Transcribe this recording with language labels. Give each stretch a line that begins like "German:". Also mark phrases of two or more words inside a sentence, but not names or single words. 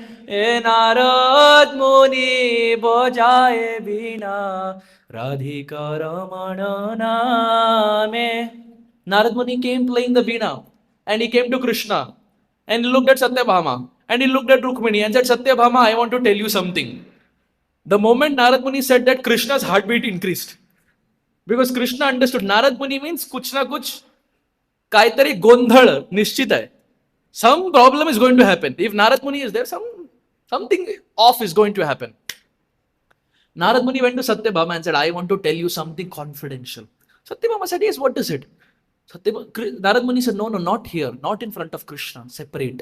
Hindi: नारद मुनि बजाए वीणा राधिका रमण नाम.
English: Narad Muni came playing the veena and he came to Krishna and he looked at Satyabhama and he looked at Rukmini and said, Satyabhama, I want to tell you something. The moment Narad Muni said that, Krishna's heartbeat increased. Because Krishna understood, Narad Muni means
Hindi: कुछ न कुछ,
Marathi: काहीतरी गोंधळ,
Hindi: निश्चित है.
English: Some problem is going to happen. If Narad Muni is there, something off is going to happen. Narad Muni went to Satyabhama and said, I want to tell you something confidential. Satyabhama said, yes, what is it? Narad Muni said, no, not here, not in front of Krishna, separate.